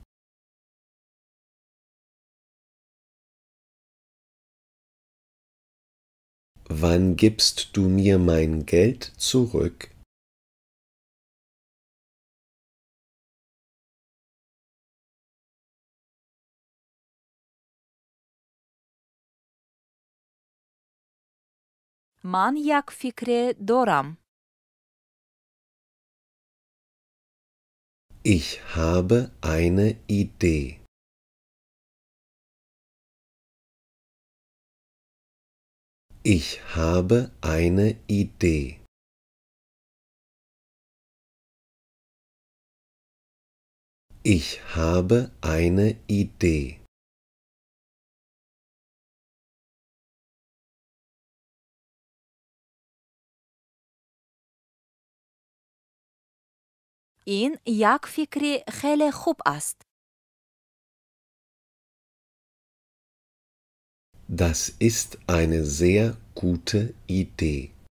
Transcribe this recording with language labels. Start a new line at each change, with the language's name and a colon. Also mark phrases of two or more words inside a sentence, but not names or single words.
German: Wann gibst du mir mein Geld zurück?
Persian: من یک فکر دارم.
German: Ich habe eine Idee. Ich habe eine Idee. Ich habe eine Idee.
Persian: این یک فکر خیلی خوب است.
German: Das ist eine sehr gute Idee.